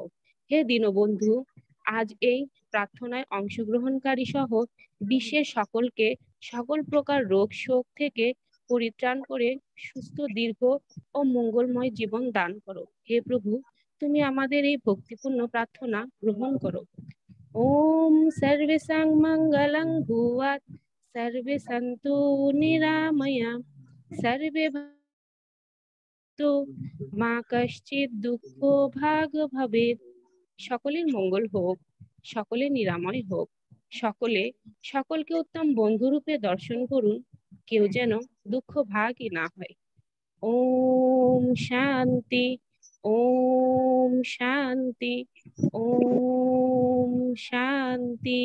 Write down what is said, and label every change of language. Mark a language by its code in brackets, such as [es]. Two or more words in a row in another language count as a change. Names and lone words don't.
[bn] হে দীনবন্ধু, আজ এই প্রার্থনায় অংশগ্রহণকারী সহ বিশ্বের সকলকে সকল প্রকার রোগ শোক থেকে পরিত্রাণ করে সুস্থ, দীর্ঘ ও মঙ্গলময় জীবন দান করো। হে প্রভু, তুমি আমাদের এই ভক্তিপূর্ণ প্রার্থনা গ্রহণ করো। [sa] ওম সর্বেষাং মঙ্গলং ভুয়াৎ, সর্বে সন্তু নিরাময়া, সর্বে ভবন্তু মা কশ্চিৎ দুঃখ ভাগ ভবেৎ। [bn] সকলের মঙ্গল হোক, সকলে নিরাময় হোক, সকলকে উত্তম বন্ধুরূপে দর্শন করুন, কেউ যেন দুঃখ ভাগই না হয়। [sa] ওম শান্তি, ওম শান্তি, ওম শান্তি।